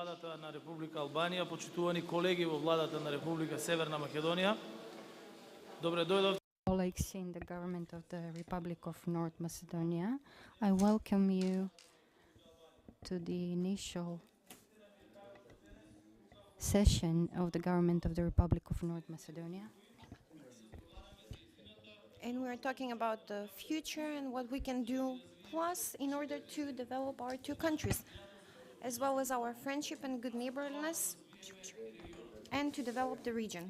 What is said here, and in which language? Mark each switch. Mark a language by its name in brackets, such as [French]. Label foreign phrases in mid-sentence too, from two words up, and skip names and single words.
[Macedonian] Владата на Република Албанија, почитувани колеги во Владата на Република Северна Македонија. Добре дојдовте. [English] Colleagues in the government of the Republic of North Macedonia, I welcome you to the initial session of the government of the Republic of North Macedonia. And we're talking about the future and what we can do plus in order to develop our two countries, as well as our friendship and good neighborliness, and to develop the region.